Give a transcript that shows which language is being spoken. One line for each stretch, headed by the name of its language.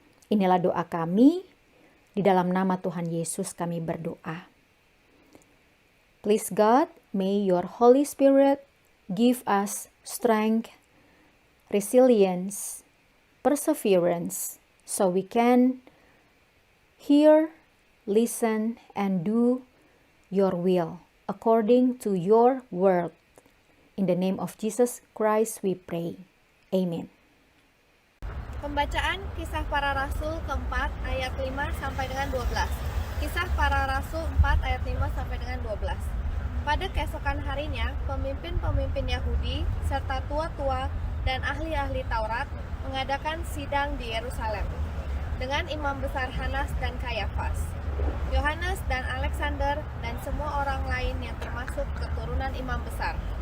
Indonesian: Inilah doa kami, di dalam nama Tuhan Yesus kami berdoa.
English: Please God, may your Holy Spirit give us strength, resilience, perseverance, so we can hear, listen, and do your will according to your word. In the name of Jesus Christ we pray. Amen.
Indonesian: Pembacaan Kisah Para Rasul keempat ayat 5 sampai dengan 12. Kisah Para Rasul 4 ayat 5 sampai dengan 12. Pada keesokan harinya, pemimpin-pemimpin Yahudi serta tua-tua dan ahli-ahli Taurat mengadakan sidang di Yerusalem dengan imam besar Hanas dan Kayafas, Yohanes dan Alexander, dan semua orang lain yang termasuk keturunan imam besar.